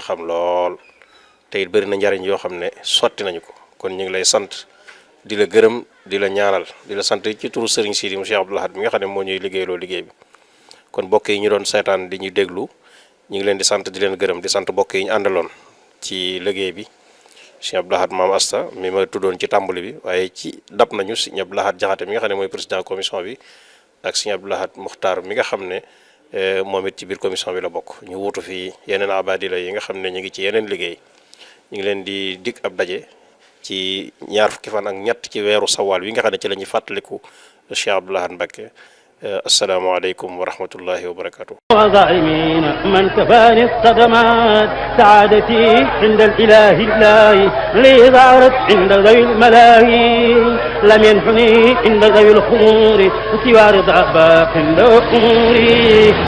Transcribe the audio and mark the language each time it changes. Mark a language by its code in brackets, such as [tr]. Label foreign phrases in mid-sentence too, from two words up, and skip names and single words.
[wo] xam lool te it bëri na njariñ yoo xam ne sotti nañu ko kon ñu ngi lay sant di la gërëm di la ñaanal di la sant ci turu Serigne Sidi mu Cheikh Abdou Lahad bi nga xam ne moo ñuy liggéeyloo liggéey bi kon mbokk yi ñu doon seetaan di ñu déglu ñu ngi leen di sant di leen gërëm di sant mbokk yi ñu àndaloon ci liggéey bi Cheikh Abdou Lahad Maam Asta mi ma tuddoon ci tàmbali bi waaye ci dab nañu Serigne Abdou Lahad Jaxate mi nga xam ne mooy [fr] président commission [wo] bi ak Serigne Abdou Lahad Muxtaar mi nga xam ne moom it ci biir commission bi la bokk. ñu wuutu fii yeneen abadila yi nga xam ne ñu ngi ci yeneen liggéey ñu ngi leen di dig ab daje ci ñaar fukki fan ak ñett ci weeru sawaal wi nga xam ne ci la ñuy fàttaliku Cheikh Abdoul Ahad Mbacké. [ar] السلام عليكم ورحمة الله وبركاته. وظالمين من كفاني الصدمات سعادتي عند الإله الله لي ظهرت عند ذوي الملاهي لم ينحني عند ذوي الخمور سوى رضا باق عند أموري